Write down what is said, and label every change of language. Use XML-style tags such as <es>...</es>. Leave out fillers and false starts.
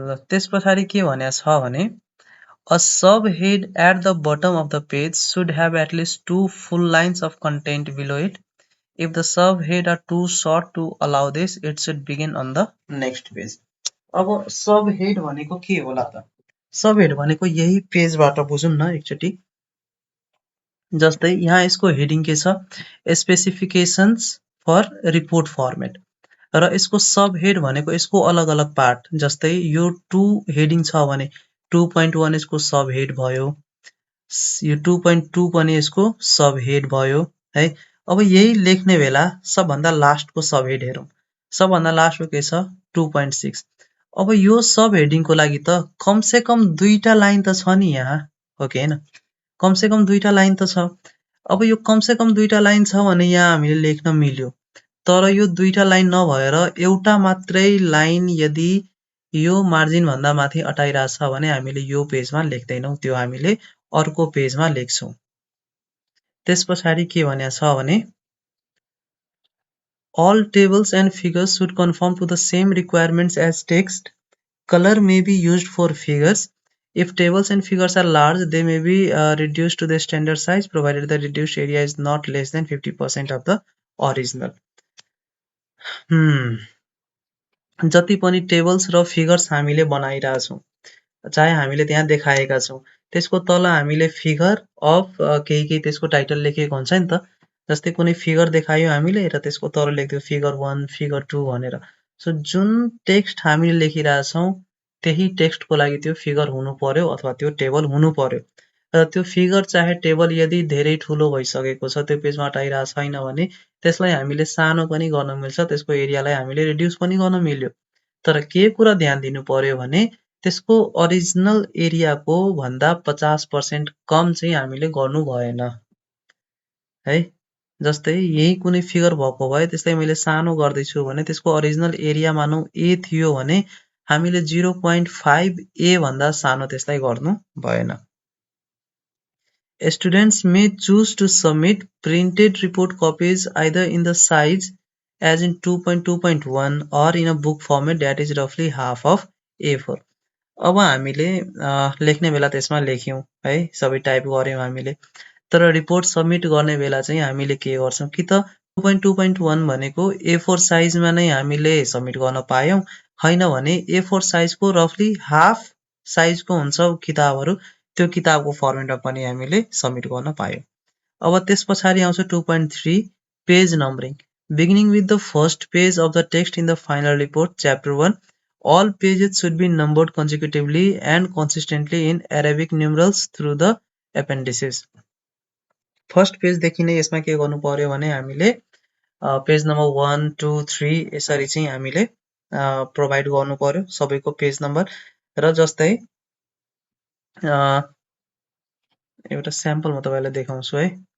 <ne>त्यस पछाडि के भनेको छ भने</ne> <en>a subhead at the bottom of the page should have at least 2 full lines of content below it. If the subhead are too short to allow this, it should begin on the next page.</en> <ne>अब सबहेड भनेको के होला त? सबहेड भनेको यही पेजबाट बुझौँ न एकचोटि। जस्तै यहाँ यसको हेडिङ के छ स्पेसिफिकेशन्स फर रिपोर्ट फर्मेट र यसको सब हेड भनेको यसको अलग अलग पार्ट। जस्तै यो 2 हेडिङ छ भने 2.1 यसको सब हेड भयो, यो 2.2 पनि यसको सब हेड भयो है। अब यही लेख्ने बेला सबभन्दा लास्टको सब हेड हेरौँ। सबभन्दा लास्टको के छ 2.6। अब यो सब हेडिङको लागि त कमसे कम 2टा लाइन त छ नि यहाँ, हो कि हैन? कमसे कम 2टा लाइन त छ। अब यो कमसे कम 2टा लाइन छ भने यहाँ हामीले लेख्न मिल्यो। तर यो 2टा लाइन नभएर एउटा मात्रै लाइन यदि यो मार्जिन भन्दा माथि अटाइरहेछ भने हामीले यो पेजमा लेख्दैनौं, त्यो हामीले अर्को पेजमा लेख्छौं। त्यस पछाडि के भनेको छ भने</ne> <en>all tables and figures should conform to the same requirements as text. Color may be used for figures. If tables and figures are large, they may be reduced to the standard size provided the reduced area is not less than 50% of the original.</en> <ne>जति पनि tables र figures हामीले बनाइरहेका छौं, चाहे हामीले त्यहाँ देखाएका छौं, त्यसको तल हामीले फिगर अफ केही त्यसको टाइटल लेखेको हुन्छ नि त। जस्तै कुनै फिगर देखायो हामीले र त्यसको तल लेख्दियो फिगर 1 फिगर 2 भनेर। सो जुन टेक्स्ट हामीले लेखिरहेका छौं त्यही टेक्स्टको लागि त्यो फिगर हुनु पर्यो अथवा त्यो टेबल हुनु पर्यो। र त्यो फिगर चाहे टेबल यदि धेरै ठूलो भइसकेको छ, त्यो पेजमा अटाइरहेको छैन भने त्यसलाई हामीले सानो पनि गर्न मिल्छ, त्यसको एरियालाई हामीले रिड्युस पनि गर्न मिल्यो। तर के कुरा ध्यान दिनु पर्यो भने त्यसको ओरिजिनल एरियाको भन्दा 50% कम चाहिँ हामीले गर्नु भएन है। जस्तै यही कुनै फिगर भएको भए त्यसलाई मैले सानो गर्दै छु भने त्यसको ओरिजिनल एरिया मानौ a थियो भने हामीले 0.5 a भन्दा सानो त्यसलाई गर्नु भएन।</ne> <en>Students may choose to submit printed report copies either in the size as in 2.2.1 or in a book format that is roughly half of A4.</en> <ne>अब हामीले लेख्ने बेला त्यसमा लेख्यौं है, सबै टाइप गर्यौं हामीले। तर रिपोर्ट सबमिट गर्ने बेला चाहिँ हामीले के गर्छौं कि त 2.2.1 भनेको A4 साइजमा नै हामीले सबमिट गर्न पायौं, हैन भने A4 साइजको रफली हाफ साइजको हुन्छ किताबहरु, त्यो किताबको फर्मेटमा पनि हामीले सबमिट गर्न पायौं। अब त्यसपछि आउँछ 2.3 page numbering.</ne> <en>Beginning with the first page of the text in the final report, Chapter 1, all pages should be numbered consecutively and consistently in Arabic numerals through the appendices.</en> <ne>First पेजदेखि नै यसमा के गर्नु पर्यो भने हामीले पेज नम्बर 1, 2, 3 यसरी चाहिँ हामीले प्रोभाइड गर्नु पर्यो सबैको पेज नम्बर र जस्तै एउटा स्याम्पल म तपाईलाई देखाउँछु है।</ne>